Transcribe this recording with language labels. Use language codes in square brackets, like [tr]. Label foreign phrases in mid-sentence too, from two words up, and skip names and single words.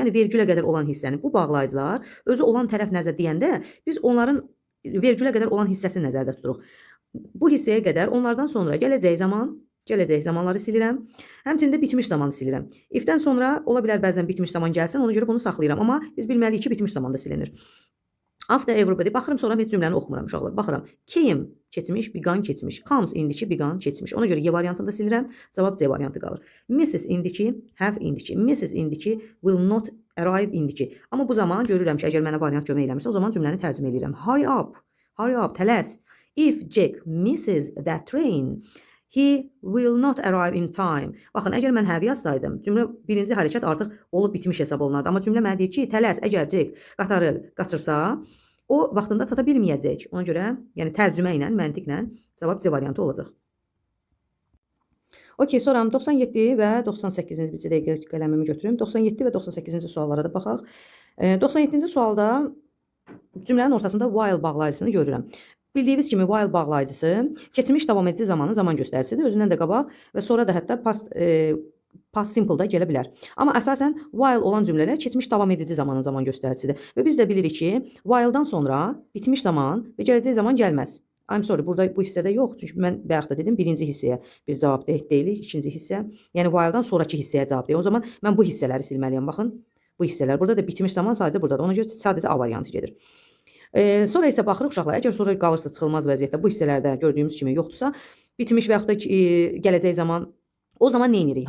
[az] Yəni vergülə qədər olan hissəni, bu bağlayıcılar, özü olan tərəf nəzər deyəndə biz onların vergülə qədər olan hissəsini nəzərdə tuturuq. Bu hissəyə qədər onlardan sonra gələcək zamanları silirəm. Həmçinin də bitmiş zamanı silirəm. Ifdən sonra ola bilər bəzən bitmiş zaman gəlsin, ona görə bunu saxlayıram. Amma biz bilməliyik ki, bitmiş zamanda silinir. [en] After everybody, [az] baxıram sonra heç cümləni oxumuram uşaqlar. Baxıram. Came keçmiş, began keçmiş. Comes indiki, began keçmiş. Ona görə Y variantını da silirəm. Cavab C variantı qalır. Mrs indiki, have indiki. Mrs indiki, [en] will not arrive indiki. [az] Amma bu zaman görürəm ki, əgər mənə variant kömək eləmirsə, o zaman cümləni tərcümə edirəm. [en] Hurry up, tələs. If Jack misses that train, he will not arrive in time. [az] Baxın, əgər mən have yazsaydım, cümlə birinci hərəkət artıq olub bitmiş hesab olunardı. Amma cümlə mənə deyir ki, tələs, əgər Jack qatarı qaçırsa, o vaxtında çata bilməyəcək. Ona görə, yəni tərcümə ilə, məntiqlə cavab C variantı olacaq. Okey, sonra 97 və 98-ci bir dəqiqə qələmimi götürüm. 97 və 98-ci suallara da baxaq. 97-ci sualda cümlənin ortasında while bağlayıcısını görürəm. Bildiyiniz kimi while bağlayıcısı keçmiş davam edici zamanın zaman göstəricisidir. Özündən də qabaq və sonra da hətta [en] past simple [az] da gələ bilər. Amma əsasən while olan cümlələr keçmiş davam edici zamanın zaman göstəricisidir. Və biz də bilirik ki, while'dan sonra bitmiş zaman və gələcək zaman gəlməz. [en] I'm sorry, [az] burada bu hissədə yox. Çünki mən bayaq da dedim, birinci hissəyə biz cavab deyilik, ikinci hissə. Yəni while'dan sonraki hissəyə cavab deyil. O zaman mən bu hissələri silməliyəm. Baxın, bu hissələr. Burada da bitmiş zaman sadəcə buradadır. Ona görə sadəcə A variantı gedir. Sonra isə baxırıq uşaqlar, əgər sonra qalırsa çıxılmaz vəziyyətdə bu hissələrdə gördüyümüz kimi yoxdursa, bitmiş və yaxud da gələcək zaman, o zaman nə edirik?